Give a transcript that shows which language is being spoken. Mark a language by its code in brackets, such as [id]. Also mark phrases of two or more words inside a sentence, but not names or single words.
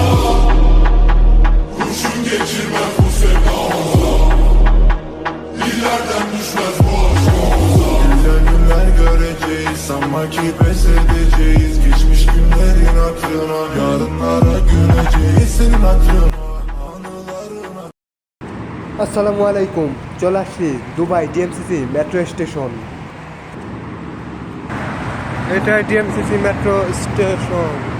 [tr] Kurşun geçirmez bu sevdamıza. İleriden düşmez bu aşkımıza. Güzel günler göreceğiz ama ki pes edeceğiz. Geçmiş günlerin hatırına, yarınlara güleceğiz senin hatırına, anılarına. [bn] আসসালামু আলাইকুম, চলে আসছি দুবাই ডিএমসিসি মেট্রো স্টেশন। এটা ডিএমসিসি মেট্রো স্টেশন।